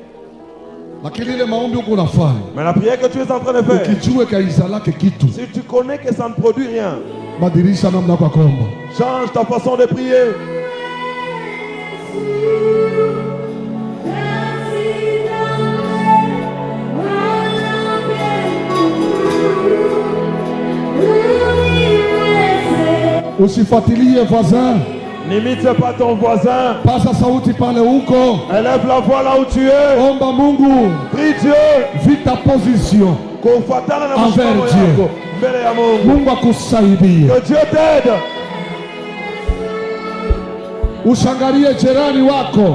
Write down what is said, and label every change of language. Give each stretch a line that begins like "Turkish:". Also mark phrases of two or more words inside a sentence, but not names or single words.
French: Mais la prière que tu es en train de faire, si tu connais que ça ne produit rien, change ta façon de prier.
Swahili: Usifuatilie voisin.
French: N'imite pas ton voisin.
Swahili: Pasa sauti pale huko.
French: Élève la voix là où tu es.
Swahili: Omba Mungu.
French: Prie Dieu. Vis ta position envers Dieu.
Swahili: Mungu akusaidie.
French: Que Dieu t'aide.
Swahili: Ushangalie jirani wako.